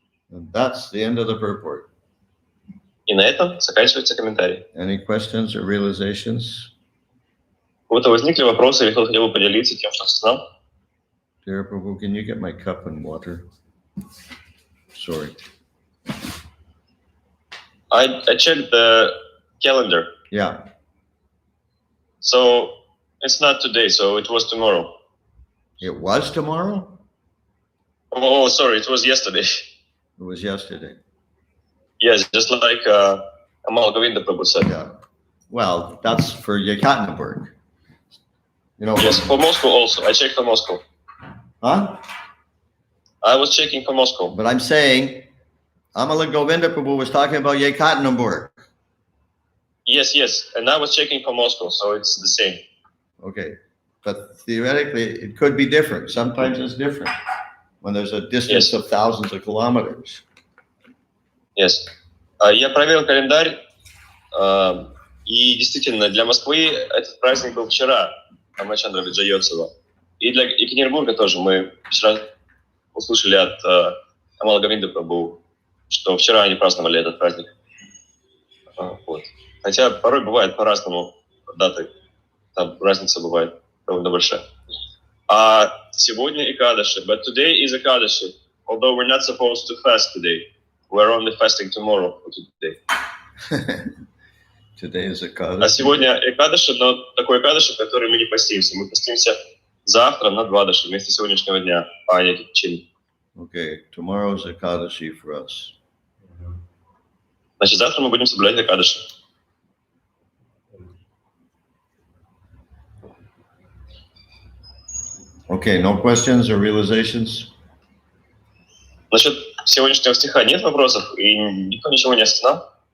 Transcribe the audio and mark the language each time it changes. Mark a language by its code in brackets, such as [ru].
[en] And that's the end of the purport. [ru] И на этом заканчивается комментарий. [en] Any questions or realizations? [ru] У кого-то возникли вопросы, или кто-то хотел бы поделиться тем, что осознал? [en] Dear Prabhu, can you get my cup and water? Sorry. I checked the calendar. Yeah. So it's not today, so it was tomorrow. It was tomorrow? Oh, sorry, it was yesterday. It was yesterday. Yes, just like Amal Govinda Prabhu said. Yeah. Well, that's for Yekaterinburg. You know. Yes, for Moscow also. I checked for Moscow. Huh? I was checking for Moscow. But I'm saying, Amala Govinda Prabhu was talking about Yekaterinburg. Yes, and I was checking for Moscow, so it's the same. Okay. But theoretically, it could be different. Sometimes it's different when there's a distance of thousands of kilometers. Yes. [ru] Я проверил календарь, и действительно, для Москвы этот праздник был вчера, Рамачандра Виджайотсова. И для Екатеринбурга тоже. Мы вчера услышали от Амала Говинда Прабху, что вчера они праздновали этот праздник. Вот. Хотя порой бывает по-разному даты. Там разница бывает довольно большая. А сегодня Экадаши. [en] But today is Ekadashi. Although we're not supposed to fast today. We're only fasting tomorrow for today. Today is Ekadashi. [ru] А сегодня Экадаши, но такой Экадаши, в который мы не постимся. Мы постимся завтра на Двадаши, вместо сегодняшнего дня, а не чин. [en] Okay, tomorrow is Ekadashi for us. [ru] Значит, завтра мы будем соблюдать Экадаши. [en] Okay, no questions or realizations? [ru] Насчет сегодняшнего стиха нет вопросов, и никто ничего не осознал?